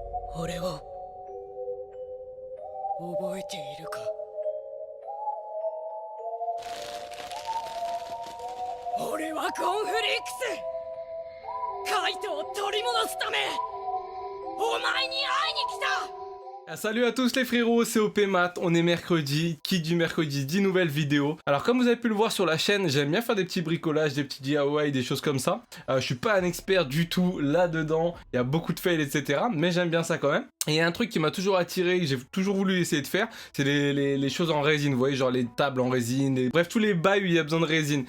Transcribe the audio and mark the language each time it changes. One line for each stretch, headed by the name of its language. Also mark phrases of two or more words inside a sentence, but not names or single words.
Japanese: 俺を覚えているか。俺はコンフリックス、カイトを取り戻すためお前に会いに来た。
French: Ah, salut à tous les frérots, c'est OP Math, on est mercredi, qui dit mercredi dit nouvelle vidéo. Alors comme vous avez pu le voir sur la chaîne, j'aime bien faire des petits bricolages, des petits DIY, des choses comme ça. Je suis pas un expert du tout là-dedans, il y a beaucoup de fails etc. Mais j'aime bien ça quand même. Et il y a un truc qui m'a toujours attiré, que j'ai toujours voulu essayer de faire, c'est les choses en résine, vous voyez, genre les tables en résine, bref tous les bails où il y a besoin de résine.